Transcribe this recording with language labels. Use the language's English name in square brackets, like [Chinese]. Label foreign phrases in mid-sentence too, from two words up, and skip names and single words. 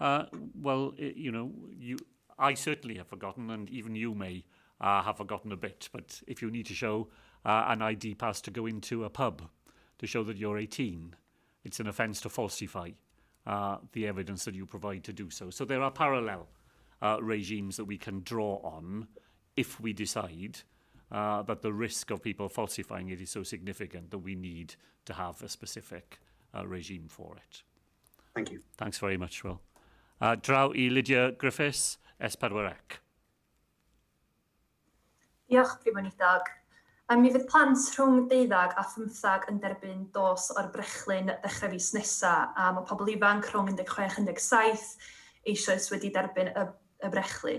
[English] I certainly have forgotten, and even you may have forgotten a bit, but if you need to show an ID pass to go into a pub to show that you're 18, it's an offence to falsify the evidence that you provide to do so. So there are parallel regimes that we can draw on if we decide that the risk of people falsifying it is so significant that we need to have a specific regime for it. Thank you. Thanks very much, Will. [Welsh] Draw I Lydia Griffiths, S4C. Diolch, Prif Weinidog. Mi fydd plant rhwng 12 a 15 yn derbyn dos o'r brechlyn ddechrau fis nesaf, a mae pobl ifanc rhwng 16 a 17 eisoes wedi derbyn y brechlyn.